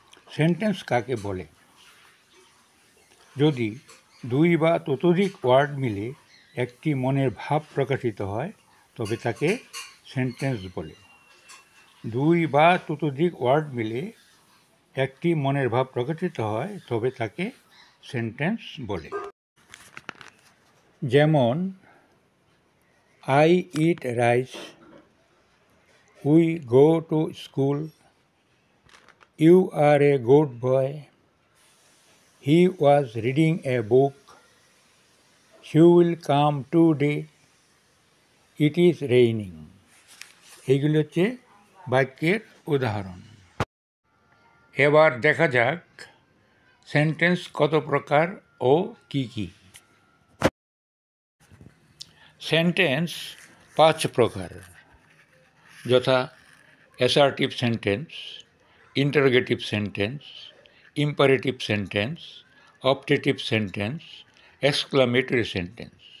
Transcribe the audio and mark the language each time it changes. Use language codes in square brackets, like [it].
[bn] Sentence কাকে বলে? যদি দুই বা ততোধিক ওয়ার্ড মিলে একটি মনের ভাব প্রকাশিত হয় তবে তাকে সেন্টেন্স বলে। দুই বা ততোধিক ওয়ার্ড মিলে একটি মনের ভাব প্রকাশিত হয় তবে তাকে সেন্টেন্স বলে। [en] যেমন I eat rice, we go to school, you are a good boy, he was reading a book, she will come today, it is raining. [bn] এইগুলি হচ্ছে বাক্যের উদাহরণ। এবার দেখা যাক সেন্টেন্স কত প্রকার ও কি কি। সেন্টেন্স 5 প্রকার, যথা assertive sentence, interrogative sentence, imperative sentence, optative sentence, exclamatory sentence.